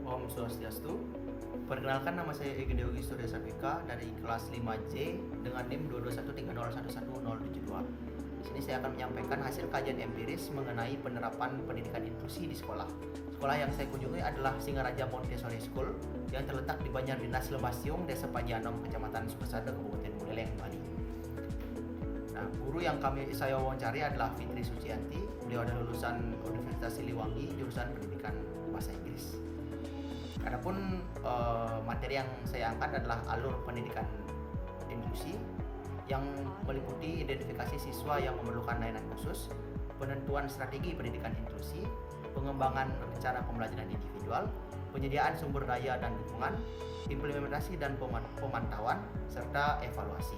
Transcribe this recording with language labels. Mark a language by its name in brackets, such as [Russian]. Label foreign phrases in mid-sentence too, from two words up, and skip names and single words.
[Indonesian] Swastiastu. Perkenalkan, nama saya Egi Dewi Surya Sabika dari kelas 5C dengan NIM 22130111072. Di sini saya akan menyampaikan hasil kajian empiris mengenai penerapan pendidikan inklusi di sekolah. Sekolah yang saya kunjungi adalah Singaraja Montessori School yang terletak di Banjar Dinas Lembasiung, Desa Panjanom, Kecamatan Sukasada, Kabupaten Buleleng, Bali. Nah, guru yang saya wawancari adalah Fitri Sucianti. Beliau adalah lulusan Universitas Siliwangi, jurusan Pendidikan Bahasa Inggris. Adapun materi yang saya angkat adalah alur pendidikan inklusi yang meliputi identifikasi siswa yang memerlukan layanan khusus, penentuan strategi pendidikan inklusi, pengembangan rencana pembelajaran individual, penyediaan sumber daya dan dukungan, implementasi dan pemantauan, serta evaluasi.